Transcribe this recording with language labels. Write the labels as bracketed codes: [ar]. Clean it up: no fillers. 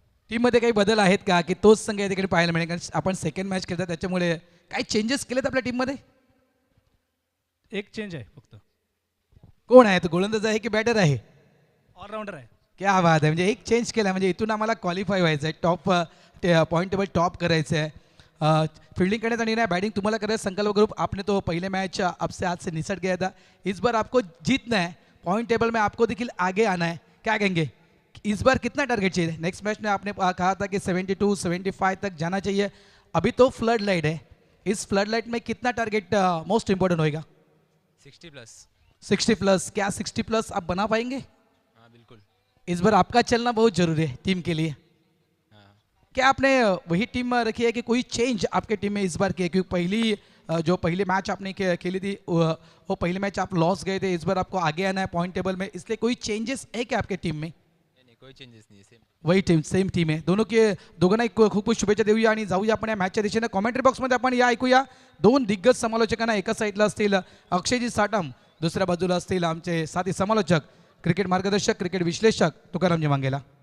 [mr] टीममध्ये काही बदल आहेत का, की तोच संघ या ठिकाणी पाहायला मिळेल? कारण आपण सेकंड मॅच खेळतात, त्याच्यामुळे काही चेंजेस केलेत आपल्या टीममध्ये? एक चेंज आहे फक्त. कोण आहे तो? गोलंदाज आहे की बॅटर आहे? ऑलराऊंडर आहे. [hi] क्या बात [mr] आहे. म्हणजे एक चेंज केला, म्हणजे इथून आम्हाला क्वालिफाय व्हायचं आहे, टॉप पॉईंट टेबल टॉप करायचं आहे. [hi] फील्डिंग करने का निर्णय, बैटिंग तुम्हारा कर रहे संकल्प ग्रुप. आपने तो पहले मैच आपसे हाथ से निसट गया था, इस बार आपको जीतना है, पॉइंट टेबल में आपको देखिए आगे आना है, क्या कहेंगे? इस बार कितना टारगेट चाहिए? नेक्स्ट मैच में आपने कहा था कि 72 75 तक जाना चाहिए, अभी तो फ्लड लाइट है, इस फ्लड लाइट में कितना टारगेट मोस्ट इंपॉर्टेंट होएगा? 60+। 60 प्लस, क्या 60 प्लस आप बना पाएंगे? हाँ बिल्कुल। इस बार आपका चलना बहुत जरूरी है टीम के लिए। हाँ क्या आपने वही टीम रखी है कि कोई चेंज आपके टीम में इस बार किया? क्योंकि जो पहली मैच आपने खेली थी वो पहली मैच आप लॉस गए थे, इस बार आपको आगे आना है पॉइंट टेबल में, इसलिए कोई चेंजेस है क्या आपके टीम में? [mr] नाही [hi] कोई [mr] चेंजेस नाही सेम। वही टीम, सेम टीम आहे दोघांना एक खूप खूप शुभेच्छा देऊया आणि जाऊया आपण या मॅचच्या दिशेने. कॉमेंट्री बॉक्समध्ये आपण या ऐकूया दोन दिग्गज समालोचकांना. एका साईडला असतील अक्षयजी साटम, दुसऱ्या बाजूला असतील आमचे साथी समालोचक, क्रिकेट मार्गदर्शक, क्रिकेट विश्लेषक तुकारामजी वांगेला.